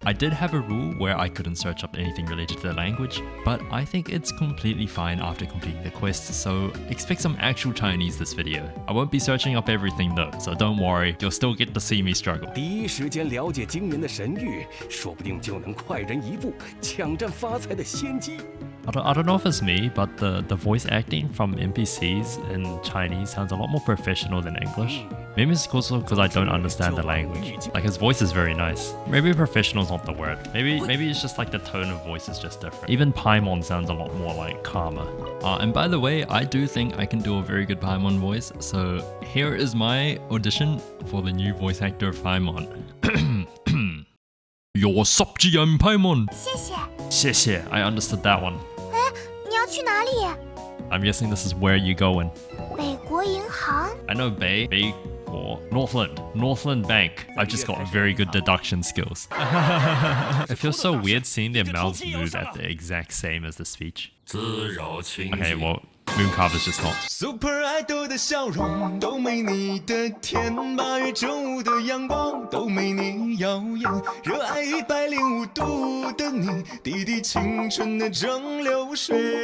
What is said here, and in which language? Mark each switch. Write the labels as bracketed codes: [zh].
[en] I did have a rule where I couldn't search up anything related to the language, but I think it's completely fine after completing the quest, so expect some actual Chinese this video. I won't be searching up everything though, so don't worry, you'll still get to see me struggle. [zh] 第一时间了解惊人的神谕，说不定就能快人一步，抢占发财的先机。 [en] I don't know if it's me, but the voice acting from NPCs in Chinese sounds a lot more professional than English. Maybe it's also because I don't understand the language. Like, his voice is very nice. Maybe professional is not the word. Maybe it's just like the tone of voice is just different. Even Paimon sounds a lot more like calmer. And by the way, I do think I can do a very good Paimon voice, so here is my audition for the new voice actor of Paimon. Your subgiant Paimon! [zh] 谢谢。谢谢, [en] I understood that one. [zh] 你要去哪里？ [en] I'm guessing this is where you going. [zh] 北国银行。 [en] I know Bay or Northland Bank. I've just got very good deduction skills. It feels so weird seeing their mouths move at the exact same as the speech. Okay, well, Mooncarver's just not. [zh] Super Idol 的笑容都没你的甜，8月正午的阳光都没你耀眼，热爱105度的你，滴滴青春的蒸馏水。